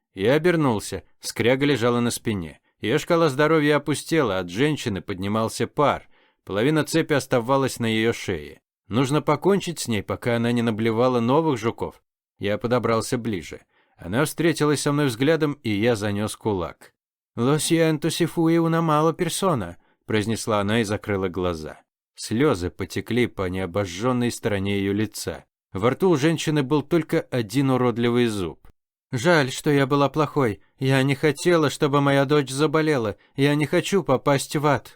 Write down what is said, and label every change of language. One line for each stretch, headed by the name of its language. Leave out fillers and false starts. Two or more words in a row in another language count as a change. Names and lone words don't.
Russian: Я обернулся. Скряга лежала на спине. Ее шкала здоровья опустела, от женщины поднимался пар. Половина цепи оставалась на ее шее. Нужно покончить с ней, пока она не наблевала новых жуков. Я подобрался ближе. Она встретилась со мной взглядом, и я занес кулак.
Spanish: «Lo siento si fui una mala persona», –
Russian: произнесла она и закрыла глаза. Слезы потекли по необожженной стороне ее лица. Во рту у женщины был только один уродливый зуб. «Жаль, что я была плохой. Я не хотела, чтобы моя дочь заболела. Я не хочу попасть в ад.